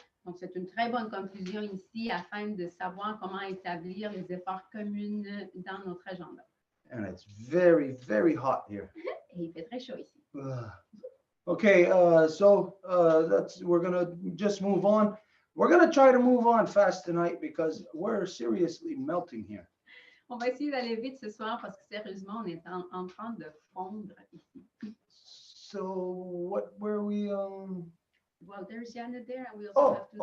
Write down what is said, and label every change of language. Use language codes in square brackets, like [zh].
[fr] Donc, c'est une très bonne conclusion ici afin de savoir comment établir les efforts communs dans notre agenda. [en] And it's very, very hot here. [fr] Et il fait très chaud ici. [en] Okay, so we're gonna just move on. We're gonna try to move on fast tonight because we're seriously melting here. [fr] On va essayer d'aller vite ce soir parce que sérieusement, on est en train de fondre ici. [en] So where we? Well, there's Janet there, and we also have to